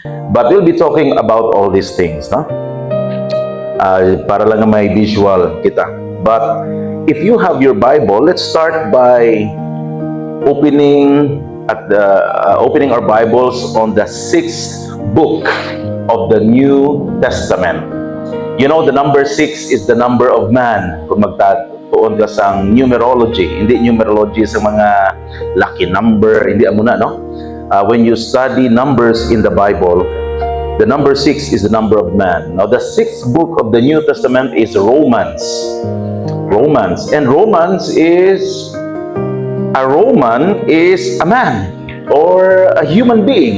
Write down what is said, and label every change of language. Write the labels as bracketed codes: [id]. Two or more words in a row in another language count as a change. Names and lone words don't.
[en] But we'll be talking about all these things, no? [hil] Para lang may visual kita. [en] But if you have your Bible, let's start by opening our Bibles on the 6th book of the New Testament. You know, the number 6 is the number of man. [hil] Kung magtatuon ka sa numerology, hindi numerology sa mga [en] lucky number, [hil] hindi muna, no? [en] When you study numbers in the Bible, the number 6 is the number of man. Now, the 6th book of the New Testament is Romans. And Romans is a man or a human being.